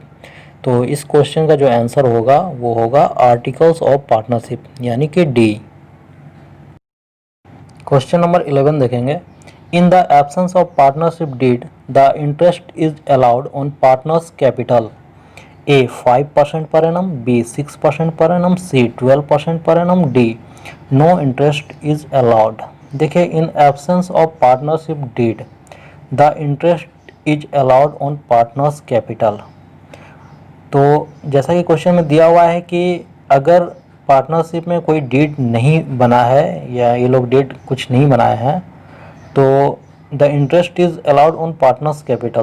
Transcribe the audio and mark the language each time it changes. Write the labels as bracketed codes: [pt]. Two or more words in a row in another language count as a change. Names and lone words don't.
[hi] तो इस क्वेश्चन का जो आंसर होगा वो होगा [en] articles of partnership [hi] यानी कि डी। [en] question number [hi] 11 देखेंगे। [en] In the absence of partnership deed the interest is allowed on partners capital. ए 5% per annum, B 6% per annum, C 12% per annum, D no interest is allowed। देखिए, in absence of partnership deed the interest is allowed on partners capital. [hi] तो जैसा कि क्वेश्चन में दिया हुआ है कि अगर पार्टनरशिप में कोई डीड नहीं बना है या ये लोग डीड कुछ नहीं बनाए हैं तो [en] the interest is allowed on partners capital.